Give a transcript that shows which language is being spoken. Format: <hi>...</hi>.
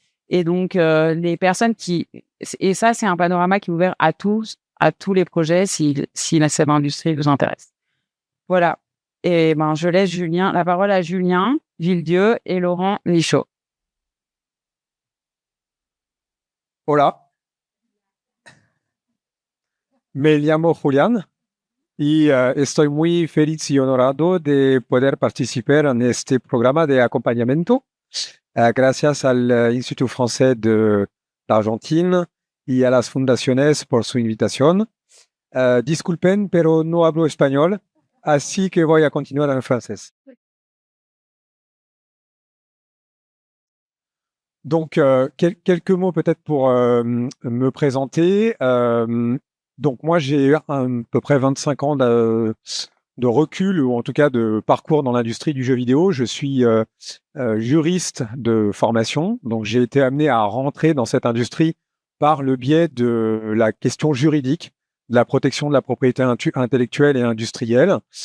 <fr>Et donc, les personnes et ça, c'est un panorama qui est ouvert à tous les projets si cette industrie vous intéresse. Voilà. Et je laisse la parole à Julien Villedieu et Laurent Michaud.</fr> <es>Hola, me llamo Julián y estoy muy feliz y honorado de poder participar en este programa de acompañamiento. Gracias al Instituto Français de l'Argentine y a las fundaciones por su invitación. Disculpen, pero no hablo español, así que voy a continuar en francés.</es> <fr>Donc, quelques mots peut-être pour me présenter. Donc, moi, j'ai à peu près 25 ans de recul, ou en tout cas de parcours dans l'industrie du jeu vidéo. Je suis juriste de formation, donc j'ai été amené à rentrer dans cette industrie par le biais de la question juridique, de la protection de la propriété intellectuelle et industrielle.</fr>